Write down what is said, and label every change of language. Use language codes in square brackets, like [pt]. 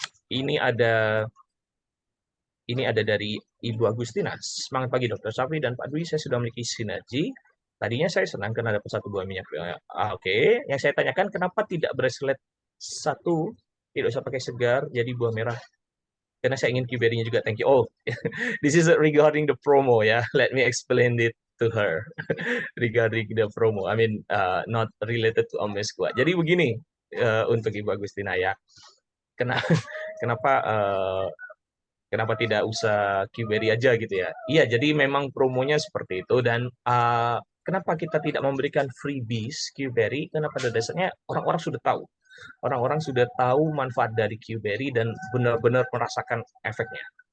[id] Ini ada dari Ibu Agustina. Semangat pagi Dr. Safi dan Pak Dwi, saya sudah memiliki sinergi. Tadinya saya senang karena dapat 1 buah minyak. Oke. Yang saya tanyakan, kenapa tidak bracelet 1, tidak usah pakai segar, jadi buah merah? Karena saya ingin QBR-nya juga. [en] Thank you. Oh, this is regarding the promo ya. Let me explain it to her regarding the promo. I mean, not related to Amezcua. [id] Jadi begini, untuk Ibu Agustina ya. Kenapa kenapa tidak usah QBerry aja gitu ya? Iya, jadi memang promonya seperti itu, dan kenapa kita tidak memberikan freebies QBerry? Karena pada dasarnya orang-orang sudah tahu manfaat dari QBerry dan benar-benar merasakan efeknya.